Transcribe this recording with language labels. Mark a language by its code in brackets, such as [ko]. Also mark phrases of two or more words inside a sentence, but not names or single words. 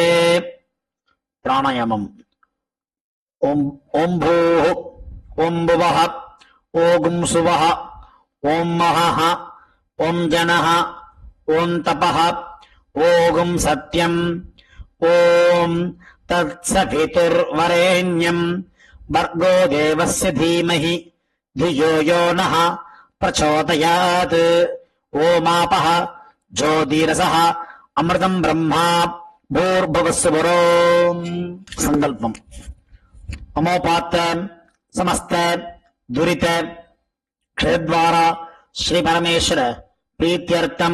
[sa] प्राणायामम्। ओम् भूः, ओम् भुवः, ओम् सुवः, ओम् महः, ओम् जनः, ओम् तपः, ओम् सत्यम्, ओम् तत्सवितुर्वरेण्यं भर्गो देवस्य धीमहि धियो यो नः प्रचोदयात्. ओमापः ज्योतिरसः अमृतं ब्रह्मा भूर्भुवस्सुवरो. संकल्पम. अमोपात्त समस्त दुरित क्षयद्वारा श्री परमेश्वर प्रीत्यर्थम